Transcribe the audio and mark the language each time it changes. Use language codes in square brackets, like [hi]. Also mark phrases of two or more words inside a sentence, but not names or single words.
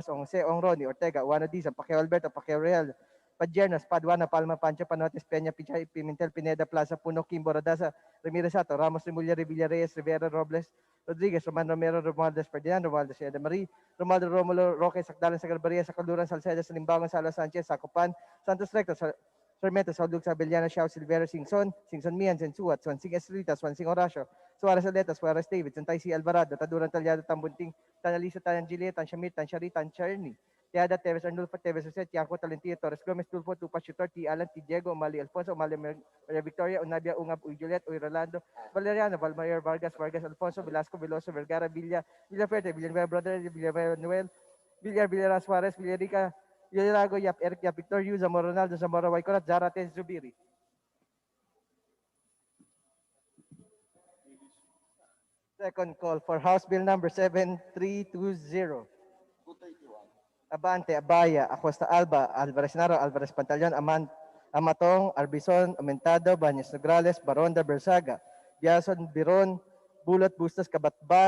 [en] Jose, Ronnie, Ortega, Juana Dizan, Pacquiao Alberto, Pacquiao Real, Padjernas, Paduana, Palma, Pancho, Panotes, Peña, Pichay, Pimentel, Pineda, Plaza, Puno, Kimbo, Rodasa, Ramirez Sato, Ramos, Remulla, Revilla, Reyes, Rivera, Robles, Rodriguez, Roman Romero, Romualdez, Ferdinand, Romualdez, Eda Marie, Romualdo, Romulo, Roque, Sakdalan, Sagarbaria, Sacaluran, Salcedo, Salimbangon, Salo Sanchez, Sacopan, Santos Recto, Sarmiento, Saudug, Sabeliano, Xiao, Silvero, Singson Mian, Sensuat, Swansing Estrita, Swansing Horacio, Suarez Aleta, Suarez David, Santay C. Alvarado, Taduran Talyado, Tambunting, Tanalisa, Tanan Gilet, Tan Shamit, Tan Shari, Tan Cherny, Teada, Teves Arnulfo, Teves Jose, Tianco, Talentio, Torres Gomez, Tulfo, Tupa, Chutor, T. Alan, T. Diego, Mali Alfonso, Mali Maria Victoria, Unabia, Ungab, Uy Juliet, Uy Rolando, Valeriano, Valmayor, Vargas, Alfonso, Velasco, Veloso, Vergara, Villaferte, Villanueva Brother, Villanueva Noel, Villar, Suarez, Villarica, Yurago Yap, Eric Yap, Victor Yu, Zamora Ronaldo, Zamora Waikorat, Zarate Zubiri. Second call for House Bill number 7320. Abante, Abaya, Acosta Alba, Alvarez Naro, Alvarez Pantaleon, Amatong, Arbison, Aumentado, Baños Nograles, Baronda, Bersaga, Biason, Biron, Bulot, Bustos, Kabatbat,